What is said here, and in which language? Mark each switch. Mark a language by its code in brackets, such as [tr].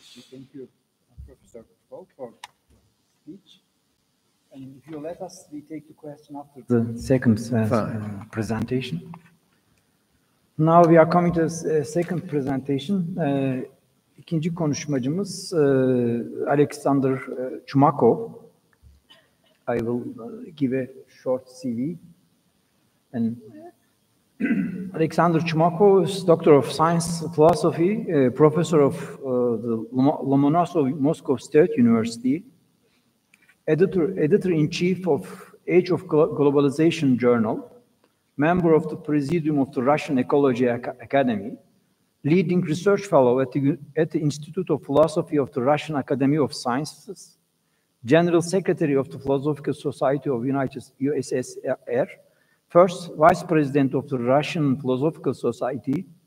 [en] Thank you, Professor Falk, for speech. And if you let us, we take the question after the second presentation. Now we are coming to the second presentation. [tr] İkinci konuşmacımız Alexander Chumakov. [en] I will give a short CV. And Alexander Chumakov is Doctor of Science, Philosophy, Professor of the Lomonosov Moscow State University, Editor-in-Chief of Age of Globalization Journal, member of the Presidium of the Russian Ecology Academy, leading research fellow at the Institute of Philosophy of the Russian Academy of Sciences, General Secretary of the Philosophical Society of USSR, first Vice President of the Russian Philosophical Society.